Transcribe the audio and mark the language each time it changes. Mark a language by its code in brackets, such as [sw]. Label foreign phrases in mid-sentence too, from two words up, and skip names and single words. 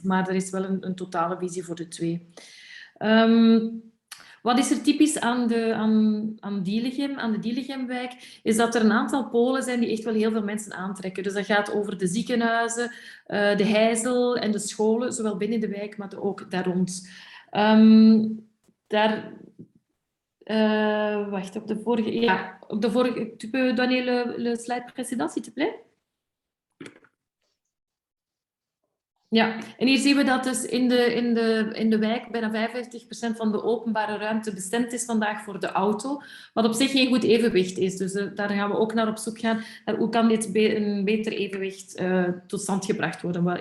[nl] Maar er is wel een totale visie voor de 2. Wat is er typisch aan de Dielegemwijk, is dat er een aantal polen zijn die echt wel heel veel mensen aantrekken. Dus dat gaat over de ziekenhuizen, de heizel en de scholen, zowel binnen de wijk, maar ook daar rond. Wacht, op de vorige... [fr] Tu peux donner le slide précédent, s'il te plaît? [nl] Ja, en hier zien we dat dus in de wijk bijna 55% van de openbare ruimte bestemd is vandaag voor de auto, wat op zich geen goed evenwicht is. Dus daar gaan we ook naar op zoek gaan. Hoe kan dit een beter evenwicht tot stand gebracht worden?